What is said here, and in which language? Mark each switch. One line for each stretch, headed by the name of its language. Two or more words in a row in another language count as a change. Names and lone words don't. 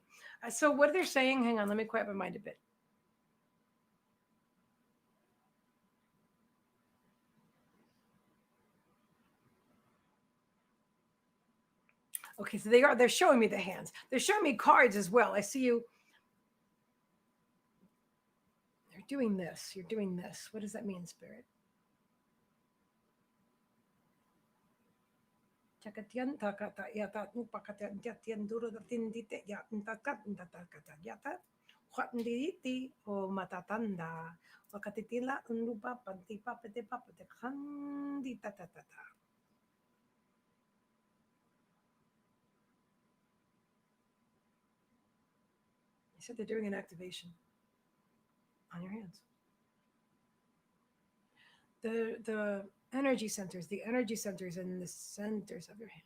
English: So what they're saying, hang on, let me quiet my mind a bit. Okay, so they're showing me the hands. They're showing me cards as well. I see you. They're doing this. You're doing this. What does that mean, Spirit?
Filipino: O matatanda. Wakatitila unlupa panti papete papete kandi tatatata.
English: You said they're doing an activation on your hands. The energy centers in the centers of your hands.